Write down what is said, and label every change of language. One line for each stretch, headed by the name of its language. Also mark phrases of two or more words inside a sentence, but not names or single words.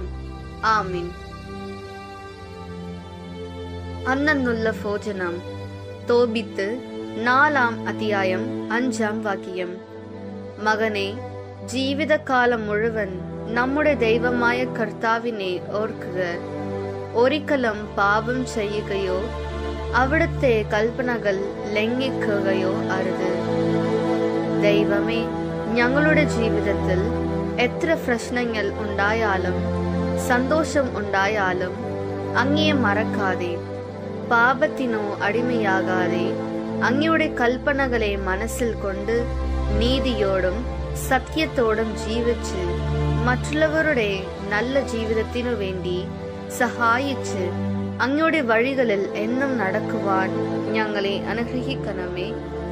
Malayalam: ആമീൻ. അന്നന്നുള്ള ഭോജനം. തോബിത്ത് 4ആം അധ്യായം 5ആം വാക്യം. മകനേ, ജീവിത കാലം മുഴുവൻ നമ്മുടെ ദൈവമായ കർത്താവിനെ ഓർക്കുക. ഒരിക്കലും പാപം ചെയ്യുകയോ അവിടുത്തെ കൽപ്പനകൾ ലംഘിക്കുകയോ അരുത്. ദൈവമേ, ഞങ്ങളുടെ ജീവിതത്തിൽ എത്ര പ്രശ്നങ്ങൾ ഉണ്ടായാലും സന്തോഷം ഉണ്ടായാലും അങ്ങയെ മറക്കാതെ, പാപത്തിനോ അടിമയാകാതെ അങ്ങയുടെ കൽപ്പനകളെ മനസ്സിൽ കൊണ്ട് നീതിയോടും സത്യത്തോടും ജീവിച്ച് മറ്റുള്ളവരുടെ നല്ല ജീവിതത്തിനു വേണ്ടി സഹായിച്ച് അങ്ങയുടെ വഴികളിൽ എന്നും നടക്കുവാൻ ഞങ്ങളെ അനുഗ്രഹിക്കണമേ.